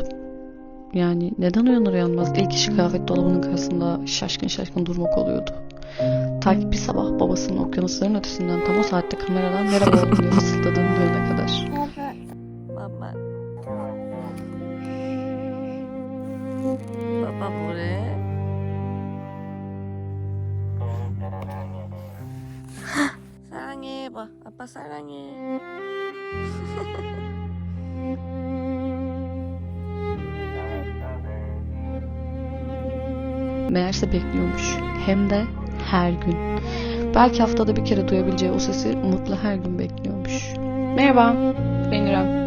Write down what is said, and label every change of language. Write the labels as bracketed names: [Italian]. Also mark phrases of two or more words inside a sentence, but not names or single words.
[Turkish] Yani neden uyanır uyanmaz ilk işi kıyafet dolabının karşısında şaşkın şaşkın durmak oluyordu. Ta ki bir sabah babasının okyanusların ötesinden tam o saatte kameradan merhaba oğlum diye fısıldadığını duyana kadar. Baba. Baba buraya. [Korean] 사랑해 봐. 아빠 사랑해. [Turkish] Meğerse bekliyormuş. Hem de her gün. Belki haftada bir kere duyabileceği o sesi umutla her gün bekliyormuş. Merhaba, ben İrem.